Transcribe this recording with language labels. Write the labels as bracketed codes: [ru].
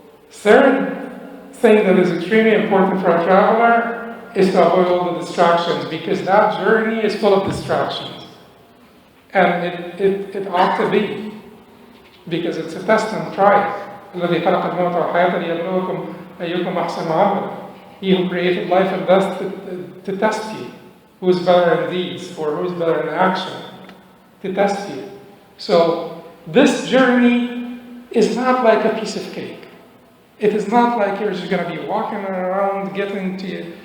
[en] Third thing that is extremely important for a traveler is to avoid all the distractions, because that journey is full of distractions. And it ought to be, because it's a test and trial. [ar] الذي خلق الموت والحياة ليبلوكم أيكم أحسن عملا. [en] He who created life and death to test you. Who is better in deeds or who is better in action? To test you. So this journey is not like a piece of cake. It is not like you're just going to be walking around getting to you.